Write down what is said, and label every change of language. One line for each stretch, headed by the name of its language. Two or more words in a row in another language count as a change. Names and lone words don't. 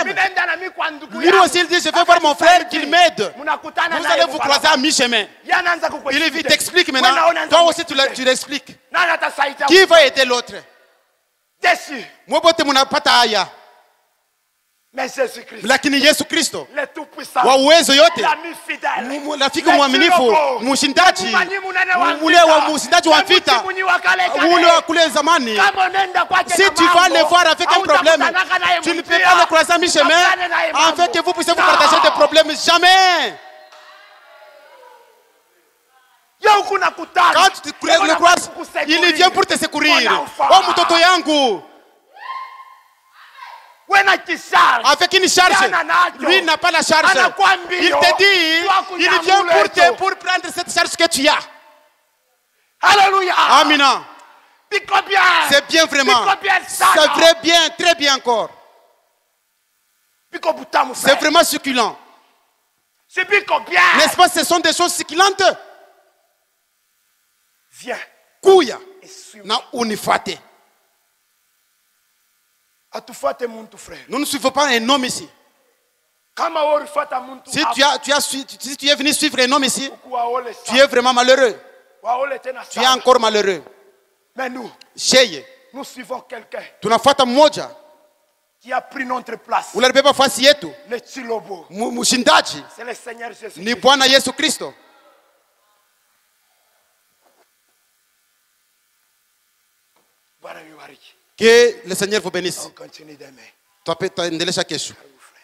French: Lui aussi il dit je vais voir mon frère qu'il m'aide. Vous allez vous croiser à mi-chemin. Il t'explique maintenant. Toi aussi tu l'expliques. Qui va aider l'autre? Mais Jésus-Christ,
Swahili: lakini Yesu Kristo
French: le tout-puissant,
Swahili: wa uwezo yote, rafiki mwaminifu, mshindaji, ule wa mshindaji wa vita, ule wa kule zamani.
French: Si tu vas le voir avec un problème, tu ne peux pas le croiser à mi-chemin afin que vous puissiez vous partager des problèmes. Jamais. Quand tu le croises, il vient pour te secourir.
Swahili: Oh mtoto yangu.
French: Avec une charge, lui n'a pas la charge. Il te dit, il vient pour prendre cette charge que tu as. Alléluia. Amina. C'est bien vraiment. C'est vrai bien, très bien encore. C'est vraiment succulent. N'est-ce pas, ce sont des choses succulentes. Viens.
Swahili: Kuya na unifate.
French: Nous ne suivons pas un homme ici. Si tu es venu suivre un homme ici, tu es vraiment malheureux. Tu es encore malheureux. Mais nous suivons quelqu'un qui a pris notre place.
Swahili: Ule alibeba nafasi yetu.
French: Le Chilobo.
Swahili: Mshindaji.
French: C'est le Seigneur Jésus.
Swahili: Ni Bwana Yesu Kristo. Bwana yubariki.
French: Que le Seigneur vous bénisse. On continue demain.
Swahili: Tuendelesha kesho.